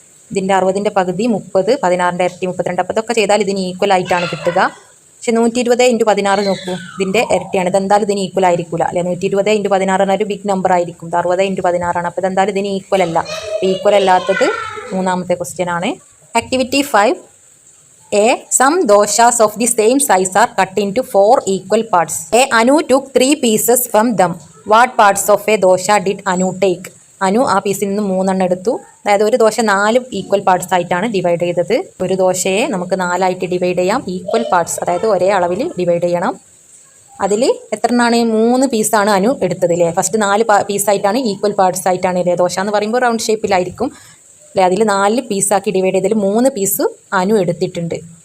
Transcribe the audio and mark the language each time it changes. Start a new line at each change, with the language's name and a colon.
Malayalam: ഇതിൻ്റെ 60-ൻ്റെ പകുതി 30, 16-ൻ്റെ ഇരട്ടി 32. അപ്പോൾ ഇതൊക്കെ ചെയ്താൽ ഇതിന് ഈക്വൽ ആയിട്ടാണ് കിട്ടുക. പക്ഷേ 120 ഇൻറ്റു 16 നോക്കൂ, ഇതിൻ്റെ ഇരട്ടിയാണ്. ഇതെന്തായാലും ഇതിന് ഈക്വൽ ആയിരിക്കില്ല അല്ലെ. 120 ഇൻറ്റു 16 എന്നൊരു ബിഗ് നമ്പർ ആയിരിക്കും. ഇത് 60 ഇൻറ്റു 16 ആണ്. അപ്പോൾ ഇതെന്തായാലും ഇതിന് ഈക്വൽ അല്ല. ഈക്വൽ അല്ലാത്തത് മൂന്നാമത്തെ ക്വസ്റ്റ്യൻ ആണ്. Activity 5.
English: A, some doshas of the same size are cut into 4 equal parts. A, Anu took 3 pieces from them. What parts of a dosha did Anu take?
Malayalam: Anu ആ പീസിൽ നിന്ന് 3 എടുത്തു. അതായത് ഒരു ദോശ 4 ഈക്വൽ പാർട്സ് ആയിട്ടാണ് ഡിവൈഡ് ചെയ്തത്. ഒരു ദോശയെ നമുക്ക് 4 ആയിട്ട് ഡിവൈഡ് ചെയ്യാം. ഈക്വൽ പാർട്സ്, അതായത് ഒരേ അളവിൽ ഡിവൈഡ് ചെയ്യണം. അതിൽ എത്രണ്ണാണ്? 3 പീസാണ് അനു എടുത്തത് അല്ലേ. ഫസ്റ്റ് 4 പീസായിട്ടാണ്, ഈക്വൽ പാർട്സ് ആയിട്ടാണ് അല്ലേ. ദോശ എന്ന് പറയുമ്പോൾ റൗണ്ട് ഷേപ്പിലായിരിക്കും അല്ലേ. അതിൽ 4 പീസാക്കി ഡിവൈഡ് ചെയ്തതിൽ 3 പീസ് അനു എടുത്തിട്ടുണ്ട്.